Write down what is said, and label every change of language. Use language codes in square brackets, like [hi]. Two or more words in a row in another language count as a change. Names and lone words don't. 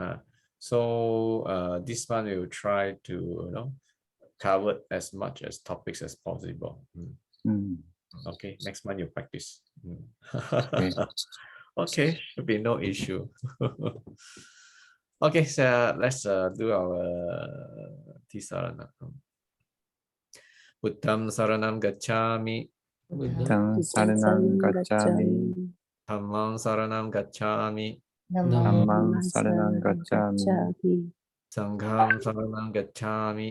[en] So this one we will try to cover as much as topics as possible. Okay. Next month you practice. Okay. Okay. Should be no issue. Okay, so let's do our Tisarana. [pi] Buddham saranam gacchami. Buddham saranam gacchami. Dhammam saranam gacchami. Dhammam saranam gacchami. Sangham saranam gacchami.